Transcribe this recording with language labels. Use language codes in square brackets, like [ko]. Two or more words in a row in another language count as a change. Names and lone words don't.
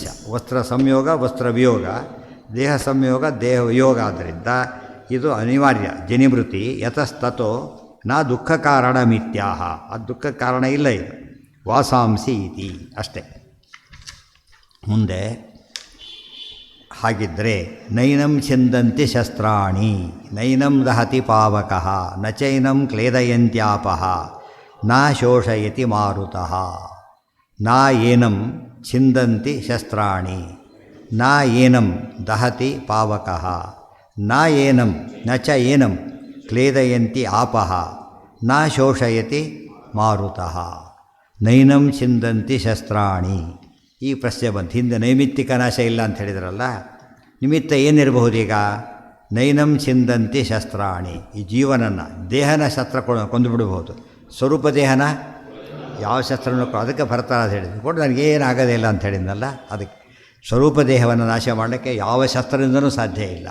[kn] ವಸ್ತ್ರ ಸಂಯೋಗ, ವಸ್ತ್ರ ವಿಯೋಗ, ದೇಹ ಸಂಯೋಗ, ದೇಹ ವಿಯೋಗ. ಆದ್ದರಿಂದ ಇದು ಅನಿವಾರ್ಯ. [sa] ಜನಿಭೃತಿ ಯತಸ್ತತೋ ನ ದುಃಖ ಕಾರಣ ಮಿತ್ಯಾಹ. [kn] ಅದು ದುಃಖ ಕಾರಣ ಇಲ್ಲ. ಇದು [sa] ವಾಸಾಂಸಿ ಇತಿ [kn] ಅಷ್ಟೇ. ಮುಂದೆ ಹಾಗಿದ್ದರೆ [sa] ನೈನಂ ಛಿಂದಂತಿ ಶಸ್ತ್ರಾಣಿ, ನೈನಂ ದಹತಿ ಪಾವಕಃ, ನ ಚೈನಂ ಕ್ಲೇದಯಂತ್ಯಾಪಃ, ನ ಶೋಷಯತಿ ಮಾರುತಃ. ನ ಏನಂ ಛಿಂದಂತಿ ಶಸ್ತ್ರಾಣಿ, ನ ಏನಂ ದಹತಿ ಪಾವಕಃ, ನ ಏನಂ ನ ಚ ಏನಂ ಕ್ಲೇದಯಂತಿ ಆಪಃ, ನ ಶೋಷಯತಿ ಮಾರುತಃ. ನೈನಂ ಛಿಂದಂತಿ ಶಸ್ತ್ರಾಣಿ. [kn] ಈ ಪ್ರಶ್ನೆ ಬಂತು. ಹಿಂದೆ ನೈಮಿತ್ತಿಕ ನಾಶ ಇಲ್ಲ ಅಂತ ಹೇಳಿದ್ರಲ್ಲ, ನಿಮಿತ್ತ ಏನಿರಬಹುದೀಗ? [sa] ನೈನಂ ಛಿಂದಂತಿ ಶಸ್ತ್ರಾಣಿ. [kn] ಈ ಜೀವನನ್ನು, ದೇಹನ ಶಸ್ತ್ರ ಕೊಂದು ಬಿಡಬಹುದು, ಸ್ವರೂಪ ದೇಹನ ಯಾವ ಶಸ್ತ್ರನೂ. ಅದಕ್ಕೆ ಭರತರಾಜ ಹೇಳಿದ್ರು, ಕೊಟ್ಟು ನನಗೇನಾಗೋದೇ ಇಲ್ಲ ಅಂತ ಹೇಳಿದ್ನಲ್ಲ. ಅದಕ್ಕೆ ಸ್ವರೂಪ ದೇಹವನ್ನು ನಾಶ ಮಾಡಲಿಕ್ಕೆ ಯಾವ ಶಸ್ತ್ರದಿಂದನೂ ಸಾಧ್ಯ ಇಲ್ಲ.